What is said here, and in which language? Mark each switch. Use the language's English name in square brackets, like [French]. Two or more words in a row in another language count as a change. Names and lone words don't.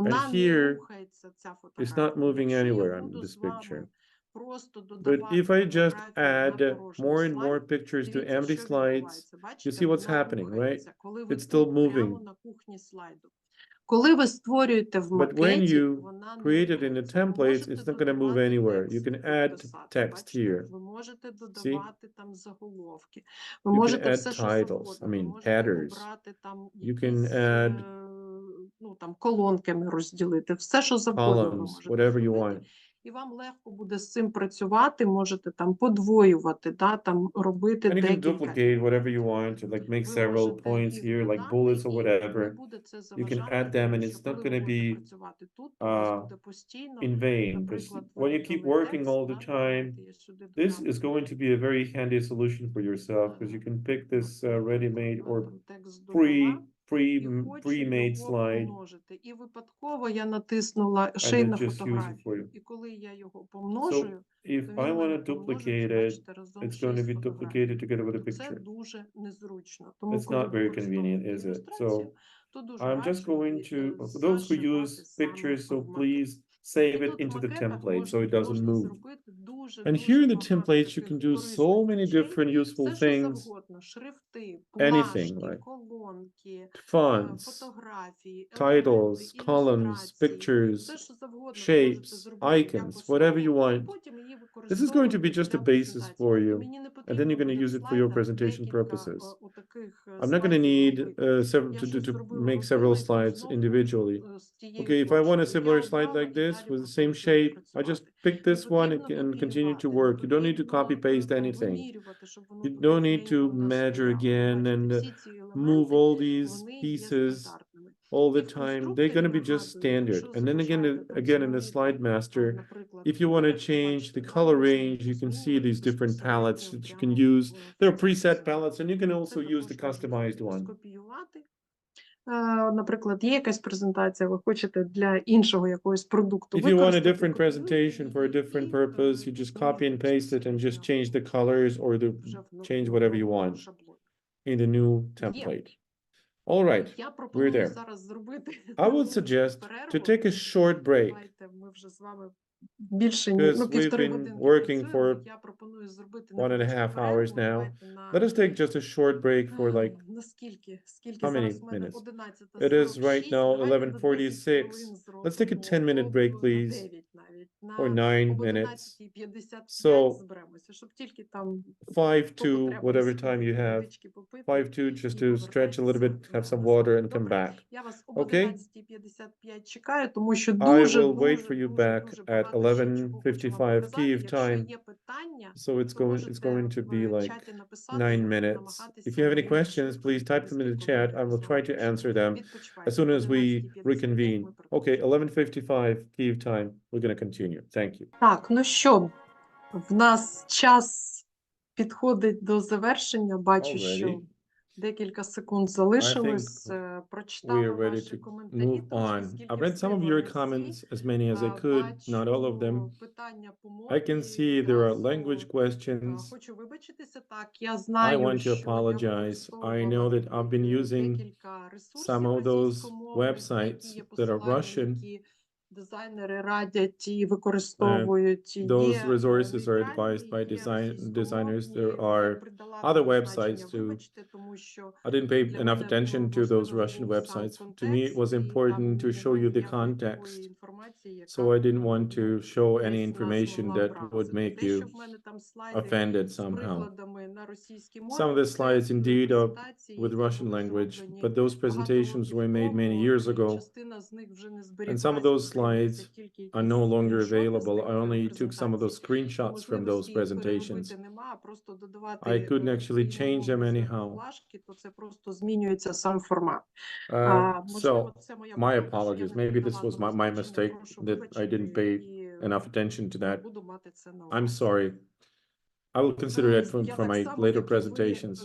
[Ukrainian] вона не [English] here, [Ukrainian] рухається, ця [English] it's not [Ukrainian] фотографія. [English] moving [Ukrainian] Якщо я [English] anywhere on [Ukrainian] буду [English] this [Ukrainian] з вами [English] picture. [Ukrainian] просто [English] But [Ukrainian] додавати [English] if I just [Ukrainian] фотографії на [English] add [Ukrainian] порожній [English] more and more [Ukrainian] слайд, [English] pictures to [Ukrainian] дивіться, [English] empty [Ukrainian] що [English] slides, [Ukrainian] відбувається. [English] you [Ukrainian] Бачите, [English] see what's [Ukrainian] вона [English] happening, right? [Ukrainian] рухається, коли ви [English] It's still [Ukrainian] тут прямо [English] moving. [Ukrainian] на кухні слайду. Коли ви створюєте в [English] But when [Ukrainian] макеті, [English] you [Ukrainian] вона не [English] create it in the [Ukrainian] рухається. Ви [English] templates, [Ukrainian] можете [English] it's not going to move [Ukrainian] додавати [English] anywhere. You [Ukrainian] текст [English] can [Ukrainian] тут [English] add [Ukrainian] писати, [English] text [Ukrainian] бачите? [English] here. [Ukrainian] Ви можете [English] See? [Ukrainian] додавати там заголовки. Ви [English] You can [Ukrainian] можете [English] add [Ukrainian] все, що [English] titles, I [Ukrainian] завгодно. Ви [English] mean, [Ukrainian] можете [English] headers. [Ukrainian] обрати там [English] You can [Ukrainian] якісь [English] add [Ukrainian] там колонками розділити. Все, що завгодно ви [English] columns, [Ukrainian] можете [English] whatever you [Ukrainian] зробити. [English] want. [Ukrainian] І вам легко буде з цим працювати, можете там подвоювати, там робити [English] And you can [Ukrainian] декілька [English] duplicate whatever you [Ukrainian] імпортів. [English] want, like make [Ukrainian] Ви [English] several [Ukrainian] можете [English] points [Ukrainian] їх [English] here, like [Ukrainian] додати, [English] bullets or [Ukrainian] і не [English] whatever. [Ukrainian] буде це [English] You can [Ukrainian] заважати, [English] add them, [Ukrainian] тому [English] and [Ukrainian] що [English] it's [Ukrainian] коли [English] not [Ukrainian] ви [English] going to [Ukrainian] будете [English] be [Ukrainian] працювати тут, у вас буде постійно, [English] in vain. Because [Ukrainian] наприклад, [English] when [Ukrainian] ви [English] you keep [Ukrainian] додали [English] working [Ukrainian] текст, [English] all the time, [Ukrainian] давайте я сюди [English] this [Ukrainian] додам, [English] is going to be a very handy solution for yourself because you can pick this ready-made or [Ukrainian] там текст додала, і хочу [English] pre-made [Ukrainian] його [English] slide, [Ukrainian] помножити. І випадково я натиснула [English] and [Ukrainian] ще й [English] then [Ukrainian] на [English] just use it for [Ukrainian] фотографію. [English] you. [Ukrainian] І коли я його [English] So [Ukrainian] помножую, [English] if [Ukrainian] то [English] I [Ukrainian] він [English] want [Ukrainian] мене [English] to [Ukrainian] помножиться, [English] duplicate it, [Ukrainian] бачите, разом [English] it's going to [Ukrainian] 6 [English] be [Ukrainian] фотографій. [English] duplicated together with a [Ukrainian] То це [English] picture. [Ukrainian] дуже незручно. Тому, [English] It's [Ukrainian] коли [English] not very convenient, [Ukrainian] використовуєте [English] is it? [Ukrainian] ілюстрацію, [English] So [Ukrainian] то дуже [English] I'm just [Ukrainian] раджу [English] going [Ukrainian] її [English] to, for those who [Ukrainian] зашивати [English] use [Ukrainian] саме [English] pictures, so [Ukrainian] в макет. [English] please save [Ukrainian] І [English] it [Ukrainian] тут в [English] into the [Ukrainian] макетах [English] template so it doesn't [Ukrainian] можна [English] move. [Ukrainian] зробити [English] And [Ukrainian] дуже-дуже [English] here in the [Ukrainian] багато [English] templates, you [Ukrainian] таких [English] can do [Ukrainian] корисних [English] so many [Ukrainian] речей. [English] different useful [Ukrainian] Все, що [English] things, [Ukrainian] завгодно. Шрифти, [English] anything [Ukrainian] плашки, [English] like [Ukrainian] колонки, [English] fonts, [Ukrainian] фотографії, елементи, [English] titles, columns, [Ukrainian] ілюстрації. Все, [English] pictures, [Ukrainian] що завгодно ви можете [English] shapes, [Ukrainian] зробити як [English] icons, whatever you [Ukrainian] основу, і [English] want. [Ukrainian] потім її [English] This is going to be [Ukrainian] використовувати [English] just a [Ukrainian] для [English] basis [Ukrainian] презентації. [English] for [Ukrainian] Тобто [English] you, [Ukrainian] мені не [English] and then [Ukrainian] потрібно [English] you're going [Ukrainian] буде [English] to [Ukrainian] в [English] use it for your [Ukrainian] слайдах [English] presentation [Ukrainian] декілька [English] purposes. [Ukrainian] отаких [English] I'm not going to [Ukrainian] слайдів [English] need [Ukrainian] робити. Я [English] to [Ukrainian] щось [English] make [Ukrainian] зробила, [English] several [Ukrainian] і потім [English] slides [Ukrainian] знову [English] individually. [Ukrainian] з тією [English] Okay, if I want a [Ukrainian] плашкою. [English] similar [Ukrainian] Я [English] slide [Ukrainian] обрала [English] like [Ukrainian] і [English] this [Ukrainian] далі [English] with the same [Ukrainian] продовжую [English] shape, I just [Ukrainian] працювати. [English] pick [Ukrainian] Не [English] this one [Ukrainian] потрібно [English] and continue to [Ukrainian] дублювати, не [English] work. You don't need to [Ukrainian] потрібно [English] copy paste anything. [Ukrainian] вимірювати, щоб воно [English] You [Ukrainian] тут [English] don't need [Ukrainian] рівненько [English] to [Ukrainian] в нас [English] measure [Ukrainian] стояло. [English] again [Ukrainian] Бачите, [English] and [Ukrainian] всі ці [English] move all these [Ukrainian] вони є [English] pieces [Ukrainian] стандартними. [English] all the [Ukrainian] І в [English] time, they're going to be just [Ukrainian] конструкторі, [English] standard. [Ukrainian] якщо [English] And then [Ukrainian] залишаєте там [English] again in the [Ukrainian] самий, [English] slide master, [Ukrainian] наприклад, [English] if you want to [Ukrainian] текст, [English] change the [Ukrainian] бачите, [English] color [Ukrainian] можна [English] range, you can see [Ukrainian] змінювати [English] these different palettes [Ukrainian] безпосередньо [English] that you can [Ukrainian] прямо [English] use. [Ukrainian] в [English] There are [Ukrainian] функції [English] preset [Ukrainian] дизайну. [English] palettes, and you can [Ukrainian] Це [English] also use the [Ukrainian] також можна [English] customized one. [Ukrainian] скопіювати. Наприклад, є якась презентація, ви хочете для іншого якогось продукту [English] If you want a [Ukrainian] використати, [English] different [Ukrainian] копіюєте [English] presentation for a [Ukrainian] її [English] different [Ukrainian] і [English] purpose, you just copy and paste it and just change the colors or [Ukrainian] вже [English] change whatever you want [Ukrainian] шаблон. [English] in the new [Ukrainian] Є. [English] template. All right, [Ukrainian] Я [English] we're [Ukrainian] пропоную [English] there. [Ukrainian] зараз зробити [English] I would [Ukrainian] невеличку [English] suggest to [Ukrainian] перерву. [English] take a short break [Ukrainian] Давайте ми вже з вами більше [English] because we've [Ukrainian] півтори [English] been [Ukrainian] годинки [English] working [Ukrainian] працюємо. [English] for [Ukrainian] Я пропоную зробити [English] 1.5 [Ukrainian] невеличку [English] hours [Ukrainian] перерву. [English] now. [Ukrainian] Давайте на [English] Let us take just a short break for like [Ukrainian] наскільки [English] how [Ukrainian] зараз [English] many [Ukrainian] в мене [English] minutes? [Ukrainian] 11:46. [English] It is right now [Ukrainian] Давайте на 10 хвилин [English] 11:46. [Ukrainian] зробимо. [English] Let's take a 10-minute break, [Ukrainian] На [English] please, [Ukrainian] 9 навіть. [English] or [Ukrainian] На [English] 9 [Ukrainian] об [English] minutes. [Ukrainian] 11:55 [English] So [Ukrainian] зберемося, щоб тільки там [English] 5 [Ukrainian] хто [English] to [Ukrainian] потреба [English] whatever time you [Ukrainian] сходити, [English] have. [Ukrainian] водички попити [English] 5 to just [Ukrainian] і [English] to stretch a little [Ukrainian] повертайтеся [English] bit, have some [Ukrainian] назад. [English] water and come [Ukrainian] Добре? [English] back. [Ukrainian] Я вас об [English] Okay? [Ukrainian] 11:55 чекаю, тому що [English] I [Ukrainian] дуже [English] will wait for you back at [Ukrainian] багато ще чого хочу вам [English] 11:55 [Ukrainian] показати. [English] Kyiv [Ukrainian] Якщо [English] time. [Ukrainian] є питання, [English] So it's [Ukrainian] то [English] going [Ukrainian] можете [English] to be [Ukrainian] в [English] like [Ukrainian] чаті написати, [English] 9 [Ukrainian] я буду [English] minutes. If [Ukrainian] намагатися [English] you have any [Ukrainian] якомога [English] questions, [Ukrainian] швидше [English] please type them in the [Ukrainian] відповісти, [English] chat. [Ukrainian] коли [English] I [Ukrainian] ви [English] will [Ukrainian] з [English] try [Ukrainian] вами [English] to [Ukrainian] прийшли. [English] answer them as [Ukrainian] Відпочивайте. [English] soon as [Ukrainian] Об [English] we [Ukrainian] 11:55 [English] reconvene. [Ukrainian] ми [English] Okay, [Ukrainian] продовжимо. [English] 11:55 Kyiv time. We're going to continue. Thank you. [Ukrainian] Так, ну що, в нас час підходить до завершення. Бачу, що [English] Already, [Ukrainian] декілька секунд [English] I think [Ukrainian] залишилось. [English] we are [Ukrainian] Прочитала [English] ready [Ukrainian] ваші [English] to [Ukrainian] коментарі, [English] move [Ukrainian] трошки [English] on. [Ukrainian] скільки [English] I've read some of [Ukrainian] встигла, [English] your [Ukrainian] не всі. [English] comments, as many as I could, not all of them. [Ukrainian] Бачу питання по [English] I can [Ukrainian] мові. [English] see there are [Ukrainian] Відразу [English] language questions. [Ukrainian] хочу вибачитися. Так, я [English] I [Ukrainian] знаю, [English] want to [Ukrainian] що я [English] apologize. I know [Ukrainian] використовувала [English] that I've been using [Ukrainian] декілька [English] some [Ukrainian] ресурсів [English] of those [Ukrainian] російськомовних, на які [English] websites [Ukrainian] є [English] that are [Ukrainian] посилання, [English] Russian. [Ukrainian] які дизайнери радять і використовують. [English] Those [Ukrainian] Є [English] resources are [Ukrainian] нейтральні, [English] advised by [Ukrainian] є [English] designers. There [Ukrainian] російськомовні. Я [English] are [Ukrainian] придала [English] other [Ukrainian] туди значення. [English] websites too. [Ukrainian] Вибачте, тому що [English] I didn't pay [Ukrainian] для [English] enough [Ukrainian] мене [English] attention to those [Ukrainian] важливим [English] Russian [Ukrainian] був сам [English] websites. To me, it was [Ukrainian] контекст, і [English] important [Ukrainian] там [English] to show [Ukrainian] немає [English] you the [Ukrainian] ніякої такої [English] context. [Ukrainian] інформації, [English] So [Ukrainian] яка [English] I didn't want to show any [Ukrainian] десь вас [English] information [Ukrainian] могла [English] that would [Ukrainian] вразити. [English] make [Ukrainian] Те, що [English] you [Ukrainian] в мене там слайди [English] offended [Ukrainian] з [English] somehow. [Ukrainian] прикладами на російській [English] Some of [Ukrainian] мові, [English] the [Ukrainian] це [English] slides indeed are [Ukrainian] презентації, [English] with [Ukrainian] які [English] Russian [Ukrainian] були [English] language, [Ukrainian] зроблені [English] but those [Ukrainian] багато [English] presentations [Ukrainian] років [English] were made many [Ukrainian] тому, [English] years [Ukrainian] і [English] ago. [Ukrainian] частина з них вже не [English] And [Ukrainian] зберіглася, [English] some of those [Ukrainian] зберігаються [English] slides [Ukrainian] тільки [English] are [Ukrainian] якісь [English] no longer [Ukrainian] скріншоти з [English] available. [Ukrainian] тих [English] I only took some of those [Ukrainian] презентацій. [English] screenshots from those [Ukrainian] Можливості їх переробити [English] presentations. [Ukrainian] нема, а просто [English] I [Ukrainian] додавати [English] couldn't actually [Ukrainian] ці [English] change them [Ukrainian] умовні [English] anyhow. [Ukrainian] заглушки, то це просто змінюється сам формат. Можливо, [English] So [Ukrainian] це моя [English] my [Ukrainian] помилка, що я [English] apologies. [Ukrainian] не [English] Maybe this [Ukrainian] придала [English] was [Ukrainian] тому [English] my [Ukrainian] значення. [English] mistake [Ukrainian] Прошу [English] that I didn't [Ukrainian] вибачити [English] pay [Ukrainian] і [English] enough attention to that. [Ukrainian] буду мати це на [English] I'm [Ukrainian] увазі. [English] sorry. I will consider it [Ukrainian] Я [English] for [Ukrainian] так [English] my [Ukrainian] само, [English] later [Ukrainian] як і ви, [English] presentations.